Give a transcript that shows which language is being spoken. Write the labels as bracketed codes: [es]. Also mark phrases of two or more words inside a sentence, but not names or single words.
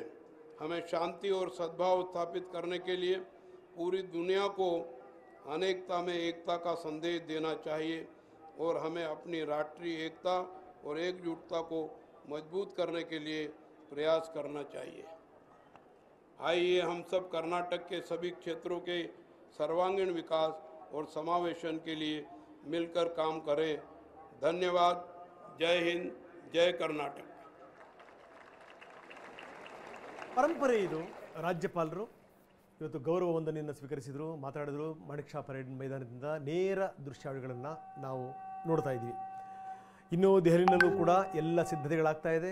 [hi] हमें शांति और सद्भाव स्थापित करने के लिए पूरी दुनिया को अनेकता में एकता का संदेश देना चाहिए और हमें अपनी राष्ट्रीय एकता और एकजुटता को मजबूत करने के लिए प्रयास करना चाहिए। आइए हम सब कर्नाटक के सभी क्षेत्रों के सर्वांगीण विकास और समावेशन के लिए मिलकर काम करें। धन्यवाद। जय हिंद, जय कर्नाटक। [kn] ಪರಂಪರೆ ಇದು. ರಾಜ್ಯಪಾಲರು ಇವತ್ತು ಗೌರವ ವಂದನೆಯನ್ನು ಸ್ವೀಕರಿಸಿದರು, ಮಾತಾಡಿದರು. ಮಾಣಿಕ್ ಷಾ ಪರೇಡ್ ಮೈದಾನದಿಂದ ನೇರ ದೃಶ್ಯಾವಳಿಗಳನ್ನು ನಾವು ನೋಡ್ತಾ ಇದ್ದೀವಿ. ಇನ್ನು ದೆಹಲಿನಲ್ಲೂ ಕೂಡ ಎಲ್ಲ ಸಿದ್ಧತೆಗಳಾಗ್ತಾ ಇದೆ.